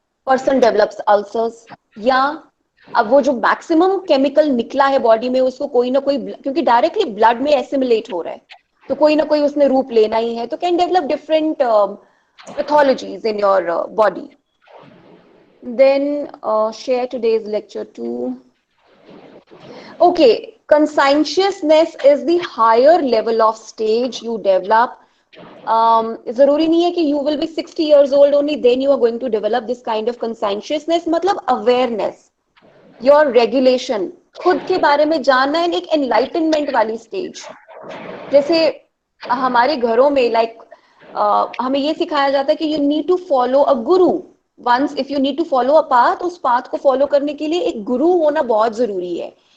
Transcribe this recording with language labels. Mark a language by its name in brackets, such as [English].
[English] Person develops ulcers, [Hindi] या अब वो जो मैक्सिमम केमिकल निकला है बॉडी में उसको कोई ना कोई, क्योंकि डायरेक्टली ब्लड में एसिमिलेट हो रहा है तो कोई ना कोई उसने रूप लेना ही है, तो [English] Can develop different pathologies in your body. Then share today's lecture too. Okay, conscientiousness is the higher level of stage you develop. [Hindi] जरूरी नहीं है कि [English] you will be 60 years old only then you are going to develop this kind of conscientiousness. [Hindi] मतलब awareness, your regulation, खुद के बारे में जानना है, एक enlightenment वाली stage. जैसे हमारे घरों में हमें ये सिखाया जाता है कि [English] you need to follow a guru. Once if you need to follow a path, [Hindi] उस path को follow करने के लिए एक गुरु होना बहुत जरूरी है.